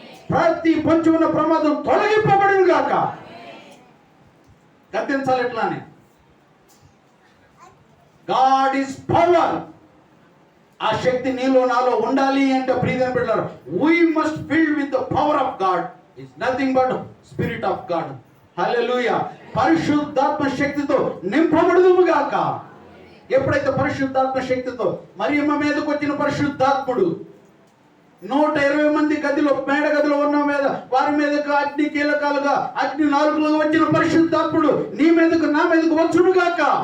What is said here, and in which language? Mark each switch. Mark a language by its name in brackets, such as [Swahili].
[Telugu] ప్రతి పొంచి ఉన్న ప్రమాదం తొలగింపబడును గాక. గద్దించాలి ఎట్లానే. [English] God is power. [Telugu] ఆ శక్తి నీలో నాలో ఉండాలి అంటే ప్రియమైన బిడ్డలారా, [English] we must fill with the power of God. Is nothing but spirit of God. [Telugu] హల్లెలూయా. పరిశుద్ధాత్మ శక్తితో నింపబడుదుము గాక. ఎప్పుడైతే పరిశుద్ధాత్మ శక్తితో మరియమ్మ మీదకి వచ్చిన పరిశుద్ధాత్ముడు 120 మంది మేడ గదిలో ఉన్న మీద వారి మీదకు అగ్ని కీలకాలుగా, అగ్ని నాలుకలుగా వచ్చిన పరిశుద్ధాత్ముడు నీ మీదకు నా మీదకు వచ్చును గాక.